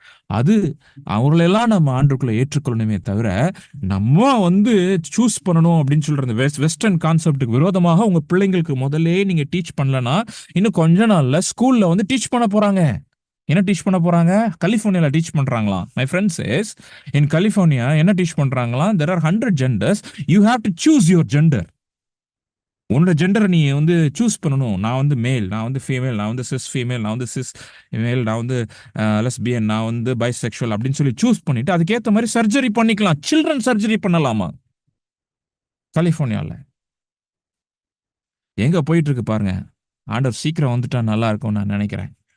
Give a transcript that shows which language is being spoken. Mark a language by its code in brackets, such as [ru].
[ta] அது அவங்களெல்லாம் நம்ம ஆண்டுக்குள்ள ஏற்றுக்கொள்ளணுமே தவிர நம்ம வந்து சூஸ் பண்ணணும் அப்படின்னு சொல்ற அந்த வெஸ்டர்ன் கான்செப்டுக்கு விரோதமாக உங்க பிள்ளைங்களுக்கு முதல்ல நீங்க டீச் பண்ணலன்னா இன்னும் கொஞ்ச நாள்ல ஸ்கூல்ல வந்து டீச் பண்ண போறாங்க. என்ன டீச் பண்ண போறாங்க? கலிபோர்னியால teach பண்றாங்களாம். [en] my friend says in California [ta] என்ன teach பண்றாங்களாம்? [en] there are 100 genders, you have to choose your gender. [ta] உன்னோட ஜெண்டரை நீ வந்து சூஸ் பண்ணணும். நான் வந்து மேல், நான் வந்து ஃபீமேல், நான் வந்து சிஸ் ஃபீமேல், நான் வந்து சிஸ் மேல், நான் வந்து லெஸ்பியன், நான் வந்து பைசெக்சுவல் அப்படின்னு சொல்லி சூஸ் பண்ணிட்டு அதுக்கேற்ற மாதிரி சர்ஜரி பண்ணிக்கலாம். சில்ட்ரன் சர்ஜரி பண்ணலாமா கலிபோர்னியால? எங்க போயிட்டு இருக்கு பாருங்க. ஆண்டவர் சீக்கிரம் வந்துட்டா நல்லா இருக்கும் நான் நினைக்கிறேன்.